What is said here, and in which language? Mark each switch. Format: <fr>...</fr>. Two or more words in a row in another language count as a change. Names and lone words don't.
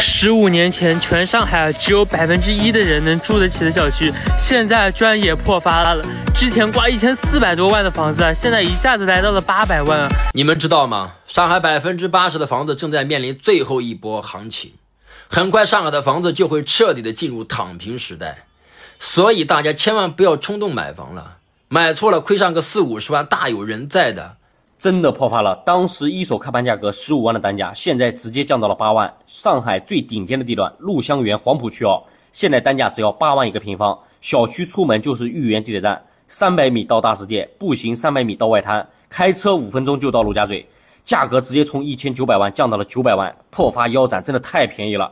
<zh>15 年前，全上海只有1%的人能住得起的小区，现在居然也破发了。之前挂1400多萬的房子，現在一下子來到了800萬啊！你們知道嗎？上海80%的房子正在面臨最後一波行情，很快上海的房子就會徹底的進入躺平時代，所以大家千萬不要衝動買房了，買錯了虧上個40-50萬大有人在的。真的破發了，當時一手開盤價格15萬的單價，現在直接降到了8萬。上海最頂尖的地段陸香園黃浦區哦，現在單價只要8萬一個平方，小區出門就是豫園地鐵站，300米到大世界，步行300米到外灘，開車5分鐘就到陸家嘴，價格直接從1900萬降到了900萬，破發腰斬，真的太便宜了。</zh>